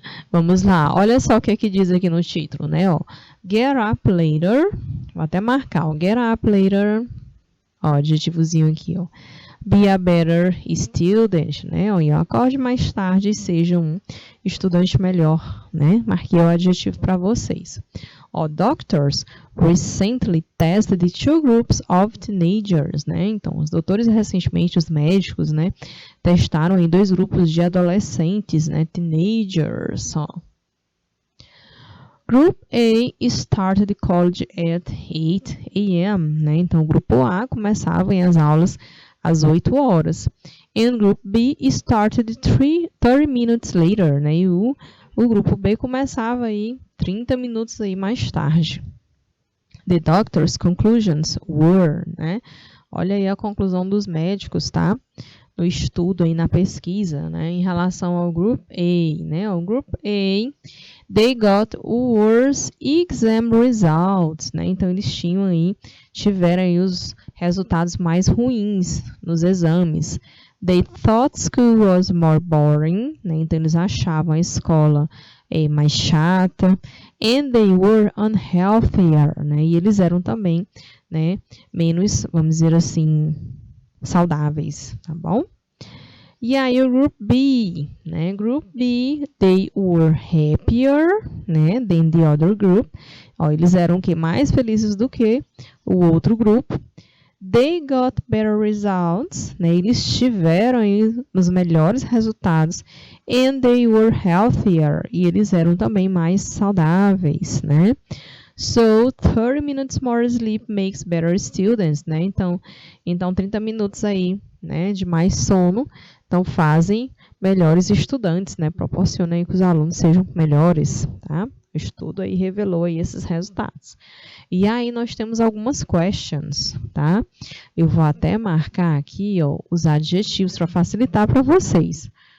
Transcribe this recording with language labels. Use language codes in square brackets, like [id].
[pt] Vamos lá, olha só o que é que diz aqui no título, né? Ó, [en] get up later, [pt] vou até marcar, ó, get up later, ó, adjetivozinho aqui, ó. [en] Be a better student, [pt] né? Ó, e acorde mais tarde e seja um estudante melhor, né? Marquei o adjetivo para vocês. [en] Ó, doctors recently tested the two groups of teenagers, né? [pt] Então, os doutores recentemente, os médicos, né? Testaram aí dois grupos de adolescentes, né? Teenagers, ó. [en] Group A started college at 8 a.m., né? [pt] Então, o grupo A começava as aulas às 8 horas. [en] And Group B started 30 minutes later, né? [pt] E o grupo B começava aí 30 minutos aí mais tarde. [en] The doctor's conclusions were, né? [pt] Olha aí a conclusão dos médicos, tá? No estudo aí na pesquisa, né? Em relação ao Group A, né? [en] O Group A, they got worse exam results, né? [pt] Então eles tiveram aí os resultados mais ruins nos exames. [en] They thought school was more boring, né? [pt] Então eles achavam a escola mais chata. [en] And they were unhealthier, né? [pt] E eles eram também, né, menos, vamos dizer assim, saudáveis, tá bom? E aí o Group B, né? [en] Group B, they were happier, né, than the other group. [pt] Ó, eles eram que mais felizes do que o outro grupo. [en] They got better results, né? [pt] Eles tiveram aí os melhores resultados. [en] And they were healthier, [pt] e eles eram também mais saudáveis, né? [en] So, 30 minutes more sleep makes better students, né? [pt] Então 30 minutos aí, né, de mais sono, então fazem melhores estudantes, né? Proporciona aí que os alunos sejam melhores, tá? O estudo aí revelou aí esses resultados. E aí nós temos algumas questions, tá? Eu vou até marcar aqui, ó, os adjetivos para facilitar para vocês.